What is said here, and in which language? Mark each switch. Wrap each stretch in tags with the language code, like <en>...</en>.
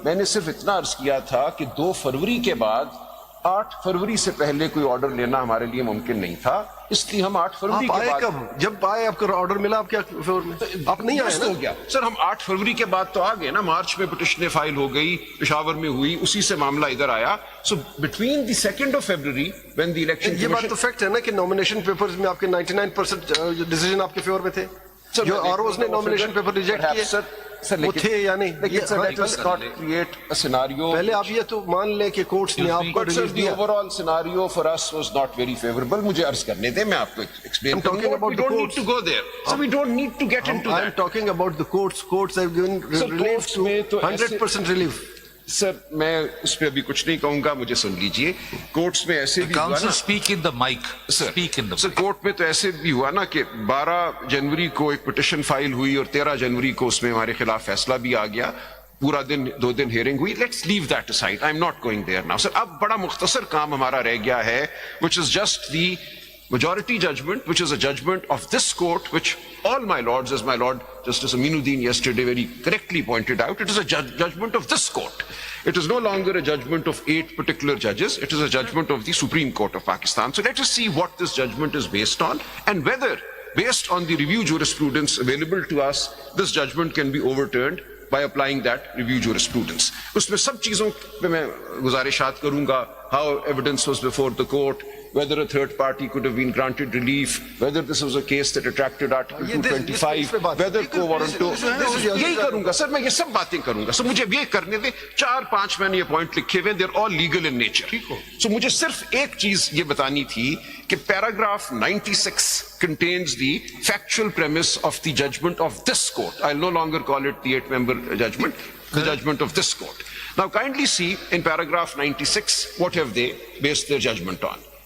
<ur>میں نے صرف اتنا عرض کیا تھا کہ 2 فروری کے بعد 8 فروری سے پہلے کوئی آرڈر لینا ہمارے لیے ممکن نہیں تھا, اس لیے ہم 8 فروری کے بعد. کب جب آئے آپ کو آرڈر ملا, آپ کیا فیور میں آپ نہیں آئے ہو گیا سر. ہم 8 فروری کے بعد تو آ گئے نا. مارچ میں پٹیشن فائل ہو گئی, پشاور میں ہوئی, اسی سے معاملہ ادھر آیا.</ur> <en>So between the 2nd of February when the election.</en> <ur>یہ بات تو فیکٹ ہے نا کہ نامینیشن پیپرز میں آپ کے 99% ڈیسیجن آپ کے فیور میں تھے. جو آروز نے نامینیشن پیپر ریجیکٹ کیے وہ تھے یا نہیں. پہلے آپ یہ تو مان لیں کہ کورٹس نے آپ کو ریلیف دیا.</ur> <en>Over all scenario for us was not very favourable.</en> <ur>مجھے عرض کرنے دیں, میں آپ کو ایکسپلین کروں گا.</ur> <en>We don't need to go there. So we don't need to get into that. I'm talking about the courts. Courts have given relief to 100% relief.</en> <ur>سر میں اس پہ ابھی کچھ نہیں کہوں گا, مجھے سن لیجئے. کورٹس میں ایسے بھی ہوا نا,</ur> <en>speak in the mic. Speak in the mic.</en> <ur>Sir court میں تو ایسے بھی ہوا نا کہ 12 جنوری کو ایک پٹیشن فائل ہوئی اور 13 جنوری کو اس میں ہمارے خلاف فیصلہ بھی آ گیا. پورا دن 2 دن ہیئرنگ ہوئی. Let's leave that aside.</ur> <en>I'm not going there now. Sir اب بڑا مختصر کام ہمارا رہ گیا ہے, which is just the majority judgment, which is a judgment of this court, which all my lords, as my Lord Justice Aminuddin yesterday very correctly pointed out, it is a judgment of this court. It is no longer a judgment of 8 particular judges. It is a judgment of the Supreme Court of Pakistan. So let us see what this judgment is based on, and whether, based on the review jurisprudence available to us, this judgment can be overturned by applying that review jurisprudence.</en> <ur>اس میں سب چیزوں پہ میں گزارشات کروں گا.</ur> <en>How evidence was before the court, whether a third party could have been granted relief, whether this was a case that attracted Article 225, whether co-warranto.</en> <ur>یہی کروں گا سر, میں یہ سب باتیں کروں گا. سر مجھے یہ کرنے دیں. 4-5 میں نے یہ پوائنٹ لکھے ہوئے, they're all legal in nature.</ur> <en>So مجھے صرف ایک چیز یہ بتانی تھی کہ paragraph 96 contains the factual premise of the judgment of this court. I'll no longer call it the 8-member judgment, the judgment of this court. Now kindly see in paragraph 96 what have they based their judgment on.</en>